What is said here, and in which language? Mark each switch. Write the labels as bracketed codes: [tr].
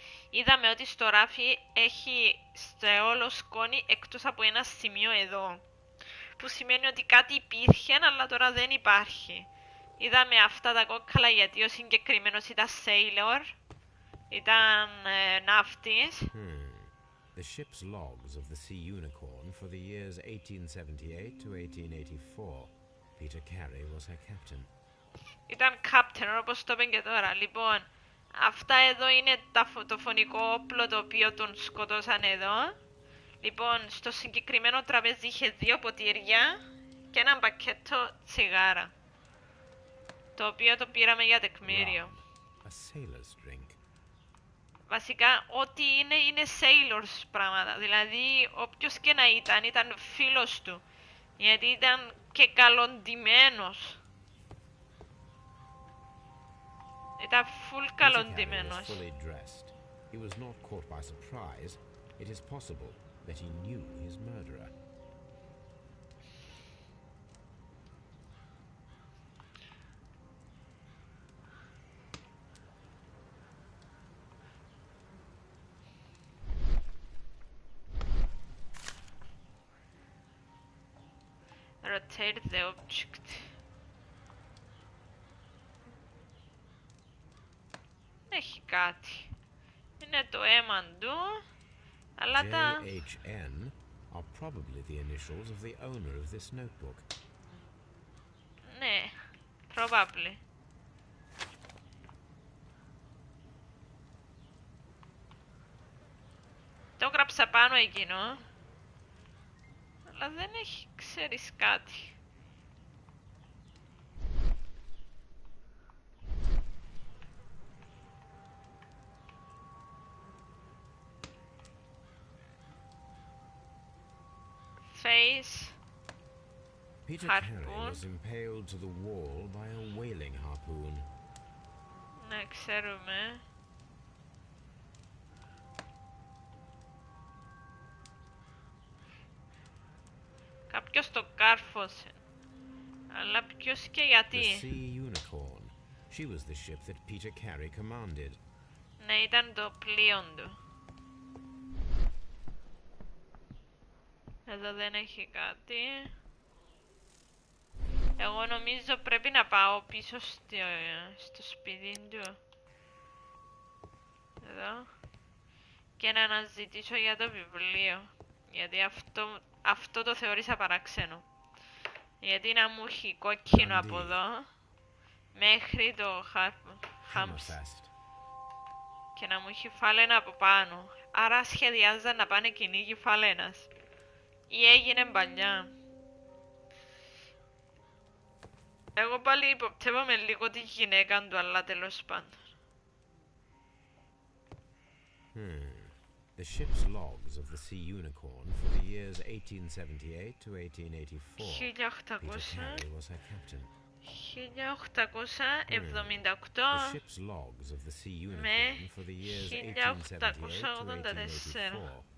[el] Είδαμε ότι στο ράφι έχει στο όλο σκόνη εκτός από ένα σημείο εδώ. Που σημαίνει ότι κάτι υπήρχε, αλλά τώρα δεν υπάρχει. Είδαμε αυτά τα κόκκαλα γιατί ο συγκεκριμένος ήταν sailor. Ήταν ναύτης. [en] The ship's logs of the Sea Unicorn for the years 1878 to 1884. Peter Carey was her captain. [el] Ήταν captain, όπως το είπαν και τώρα. Λοιπόν, αυτά εδώ είναι το φωνικό όπλο το οποίο τον σκοτώσαν εδώ. Λοιπόν, στο συγκεκριμένο τραπέζι είχε 2 ποτήρια και ένα πακέτο τσιγάρα. Το οποίο το πήραμε για τεκμήριο. [en] A sailor's drink. [el] Βασικά, ό,τι είναι sailors πράγματα. Δηλαδή, όποιος και να ήταν φίλος του. Γιατί ήταν και καλοντημένος. Ήταν full καλοντημένος. [en] He was not caught by surprise. It is possible that he knew his murderer. Rotate the object. [el] Έχει κάτι. Είναι το αίμα του, αλλά τα... [en] JHN are probably the initials of the owner of this notebook. [el] Ναι, probably. Το γράψα πάνω εκείνο. Αλλά δεν έχει, ξέρεις κάτι. [en] Face. Peter Harpoon. Carey was impaled to the wall by a whaling harpoon. [el] Ναι, ξέρουμε. Κάποιος το κάρφωσε. Αλλά ποιος και γιατί. [en] The Sea Unicorn She was the ship that Peter Carey commanded. [el] Ναι, ήταν το πλοίο του. Εδώ δεν έχει κάτι. Εγώ νομίζω πρέπει να πάω πίσω στο σπίτι του. Εδώ. Και να αναζητήσω για το βιβλίο. Γιατί αυτό το θεώρησα παράξενο. Γιατί να μου έχει κόκκινο από εδώ μέχρι το Χάμς και να μου έχει φάλαινα από πάνω. Άρα σχεδιάζαν να πάνε κυνήγι φάλαινας. Ή έγινε παλιά. Εγώ πάλι υποπτεύομαι λίγο τη γυναίκα του, αλλά τέλος πάντων. [en] The ship's logs of the Sea Unicorn for the years 1878 to 1884. Peter Carey was her captain. 1878 The ship's logs of the Sea Unicorn for the years 1878 to 1884.